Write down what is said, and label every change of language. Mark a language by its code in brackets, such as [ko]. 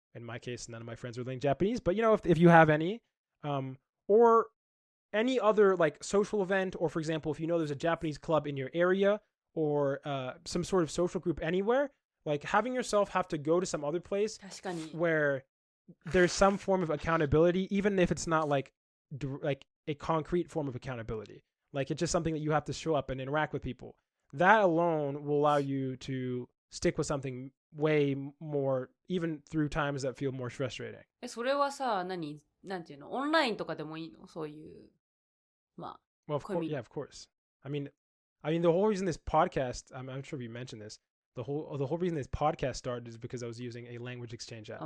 [en] In my case, none of my friends are learning Japanese, but you know, if you have any, or any other like social event, or for example, if you know there's a Japanese club in your area or some sort of social group anywhere, like having yourself have to go to some other place where there's some form of accountability, even if it's not like a concrete form of accountability. Like it's just something that you have to show up and interact with people. That alone will allow you to stick with something way more, even through times that feel more frustrating. [ja] それはさ、なんていうの、オンラインとかでもいいの？そういう、まあ。 [en] Well, yeah, of course. I mean, the whole reason this podcast, I'm sure you mentioned this, the whole reason this podcast started is because I was using a language exchange app.